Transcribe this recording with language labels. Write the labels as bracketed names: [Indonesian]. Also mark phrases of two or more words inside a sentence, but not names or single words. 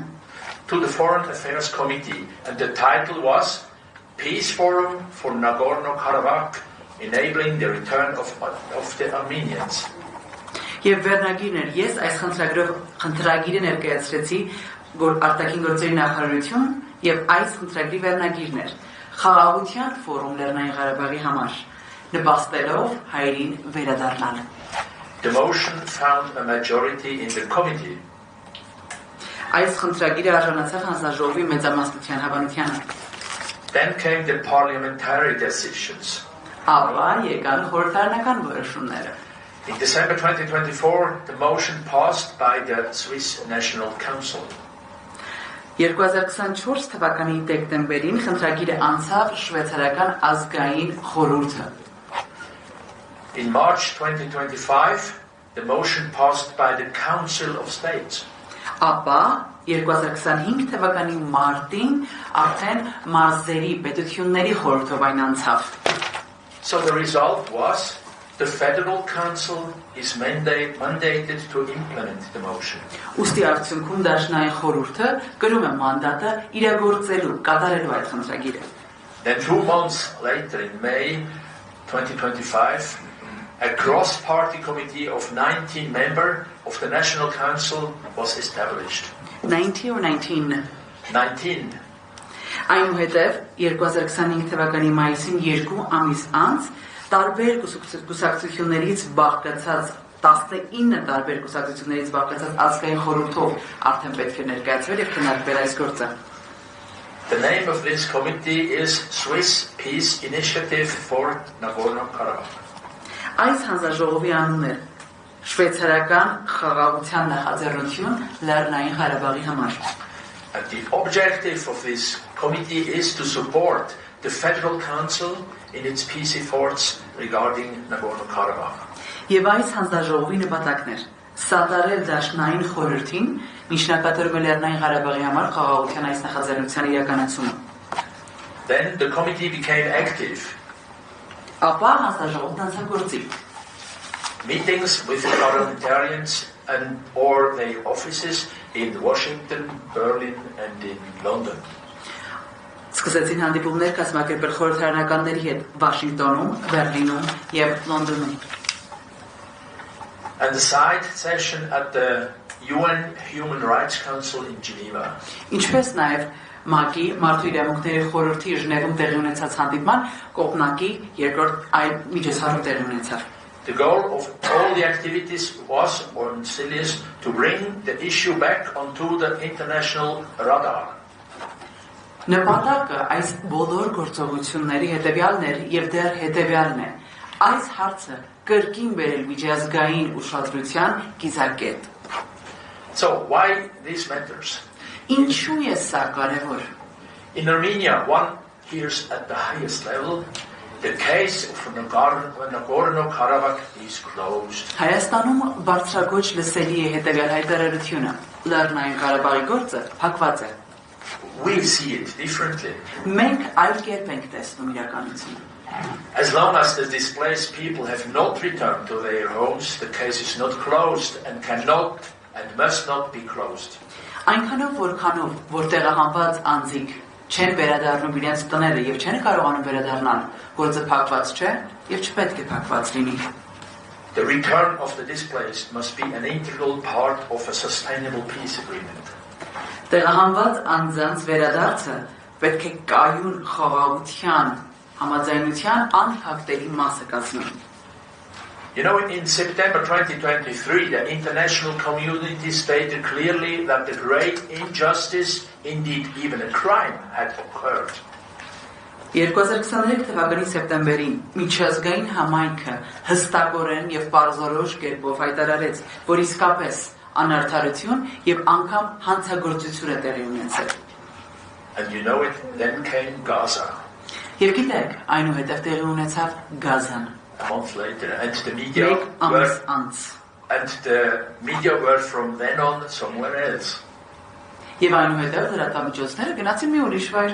[English] to the Foreign Affairs Committee, and the title was Peace Forum for Nagorno-Karabakh, enabling the return of the Armenians. [Armenian] Եվ վերնագիրն էր, ես այս խնդրագիրը ներկայացրեցի արտաքին գործերի նախարարություն եւ այս խնդրագրի վերնագիրն էր խաղաղության ֆորում Լեռնային Ղարաբաղի համար նպաստելով հայրին վերադառնալ։ [English] The motion found a majority in the committee. [Armenian] Այս խնդրագիրը արժանացավ հանձնաժողովի մեծամասնության հավանությանը։ [English] Then came the parliamentary decisions. [Armenian] Ապա եկան խորհրդարանական որոշումները։ [English] In December 2024, the motion passed by the Swiss National Council. [Armenian] 2024 թվականի դեկտեմբերին խնդրագիրը անցավ շվեյցարական ազգային խորհուրդը։ [English] In March 2025, the motion passed by the Council of States. [Armenian] Ապա 2025 թվականի մարտին արդեն մարզերի պետությունների խորհրդով այն անցավ։ [English] So the result was the Federal Council is mandated to implement the motion. [Armenian] Ուստի արդյունքում դաշնային խորհուրդը կրում է մանդատը իրագործելու, կատարելու այդ խնդրագիրը։ [English] Then 2 months later, in May 2025, a cross-party committee of 19 members of the National Council was established. 90 or 19? 19. [Armenian] Այնուհետև 2025 թվականի մայիսին 2 ամիս անց տարբեր կուսակցություններից բաղկացած 19 տարբեր կուսակցություններից բաղկացած ազգային խորհրդով արդեն պետք է ներկայացվել եւ քննարկվել այս գործը։ [English] The name of this committee is Swiss Peace Initiative for Nagorno-Karabakh. [Armenian] Այս հանձնաժողովի անունն է շվեյցարական խաղաղության նախաձեռնություն Լեռնային Ղարաբաղի համար։ [English] And the objective of this committee is to support the Federal Council in its peace efforts regarding Nagorno-Karabakh. [Armenian] Եվ այս հանձնաժողովի նպատակն էր սատարել դաշնային խորհրդին միջնակատարում Լեռնային Ղարաբաղի համար խաղաղության այս նախաձեռնության իրականացումը։ [English] Then the committee became active. [Armenian] Ապա հանձնաժողովն անցավ գործի։ [English] Meetings with parliamentarians and or their offices in Washington, Berlin and in London. [Armenian] Սկսեցին հանդիպումներ կազմակերպել խորհրդարանականների հետ Վաշինգտոնում, Բերլինում եւ Լոնդոնում։ [English] and the side session at the UN Human Rights Council in Geneva. [Armenian] Ինչպես նաև ՄԱԿ-ի Մարդու իրավունքների խորհրդի Ժնևում տեղի ունեցած հանդիպման կողմնակի երկրորդ այլ միջոցառում տեղի ունեցավ. [English] The goal of all the activities was, or still is, to bring the issue back onto the international radar. [Armenian] Նպատակը այս բոլոր գործողությունների հետևյալն էր եւ դեռ հետևյալն է. այս հարցը կրկին բերել միջազգային ուշադրության կիզակետ. [English] So why these matters? [Armenian] Ինչու է սա կարևոր? [English] In Armenia, one hears at the highest level, the case of Nagorno-Karabakh is closed. [Armenian] Հայաստանում բարձրագույն լսելի է հետևյալ հայտարարությունը. Լեռնային Ղարաբաղի գործը փակված է. [English] We see it differently. [Armenian] Մենք այլ կերպ ենք տեսնում իրականությունը. [English] As long as the displaced people have not returned to their homes, the case is not closed and cannot and must not be closed. [Armenian] Այնքանով որքանով որ տեղահանված անձիկ չեն վերադառնում իրենց տները եւ չեն կարողանում վերադառնալ, գործը փակված չէ եւ չպետք է փակված լինի. [English] The return of the displaced must be an integral part of a sustainable peace agreement. [Armenian] Տեղահանված անձանց վերադարձը պետք է կայուն խաղաղության համաձայնության անհաղթելի մասը կազմի. [English] You know, in September 2023, the international community stated clearly that the great injustice, indeed even a crime, had occurred. [Armenian] 2023 թվականի սեպտեմբերին միջազգային համայնքը հստակորեն եւ պարզորոշ կերպով հայտարարեց, որ իսկապես անարդարություն եւ անգամ հանցագործություն է տեղի ունեցել. [English] And you know it, then came Gaza. [Armenian] Եվ գիտեք, այնուհետև տեղի ունեցավ Գազան. [English] A month later, and the media were from then on somewhere else. [Armenian] Եվ այնուհետև լրատվամիջոցները գնացին մի ուրիշ վայր.